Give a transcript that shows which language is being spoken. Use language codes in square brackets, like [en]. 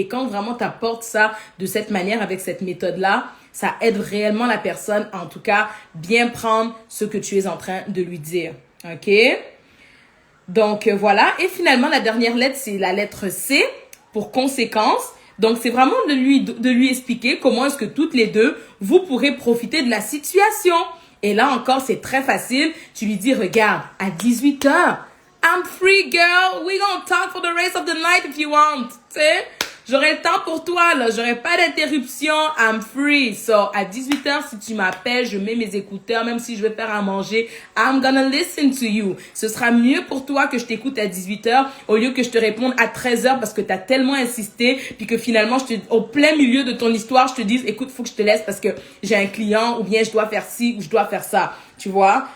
[fr] Et quand vraiment t'apportes ça de cette manière, avec cette méthode-là, ça aide réellement la personne, en tout cas, bien prendre ce que tu es en train de lui dire. OK? Donc, voilà. Et finalement, la dernière lettre, c'est la lettre C pour conséquence. Donc, c'est vraiment de lui expliquer comment est-ce que toutes les deux, vous pourrez profiter de la situation. Et là encore, c'est très facile. Tu lui dis, regarde, à 18h, [en] I'm free, girl. We gonna talk for the rest of the night if you want. [fr] Tu sais? J'aurai le temps pour toi, là. J'aurai pas d'interruption. [en] I'm free. [fr] So, à 18h, si tu m'appelles, je mets mes écouteurs, même si je vais faire à manger. [en] I'm gonna listen to you. [fr] Ce sera mieux pour toi que je t'écoute à 18h au lieu que je te réponde à 13h parce que t'as tellement insisté puis que finalement, au plein milieu de ton histoire, je te dise, écoute, faut que je te laisse parce que j'ai un client ou bien je dois faire ci ou je dois faire ça. Tu vois?